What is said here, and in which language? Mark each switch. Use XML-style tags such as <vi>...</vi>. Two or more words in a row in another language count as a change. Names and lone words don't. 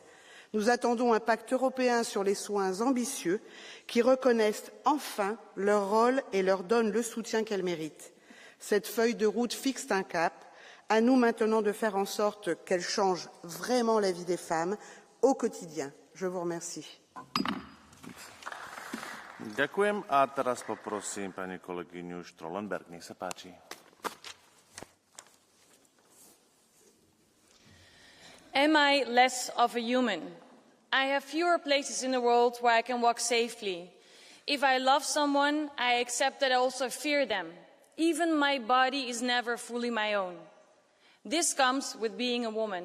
<fr>Nous attendons un pacte européen sur les soins ambitieux qui reconnaissent enfin leur rôle et leur donnent le soutien qu'elles méritent. Cette feuille de route fixe un cap. À nous maintenant de faire en sorte qu'elle change vraiment la vie des femmes au quotidien. Je vous remercie.</fr> <sk>Ďakujem a teraz poprosím pani kolegyňu Strollenberg. Nech sa páči.</sk> <en>Am I less of a human? I have fewer places in the world where I can walk safely. If I love someone, I accept that I also fear them. Even my body is never fully my own. This comes with being a woman.</en>